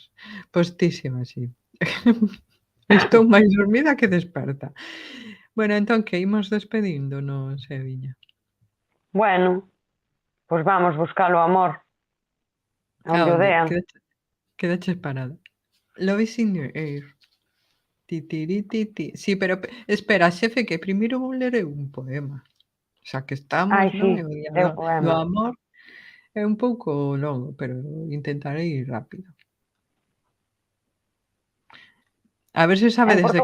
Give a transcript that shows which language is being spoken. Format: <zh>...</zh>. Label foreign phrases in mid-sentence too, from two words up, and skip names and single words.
<gl>Postísima, sí. Estou máis dormida que desperta. Bueno, entón, que imos despedindo, non, Seviña? Bueno, pois vamos buscar o amor. Onde o dean. Quedaches parada.</gl> <en>Love is in the air. Titirititi.</en> <gl>Sí, pero espera, xefe, que primeiro vou ler un poema. Xa que estamos, non? Sí, do amor. É un pouco longo, pero intentarei ir rápido. A ver se sabe desde que...</gl>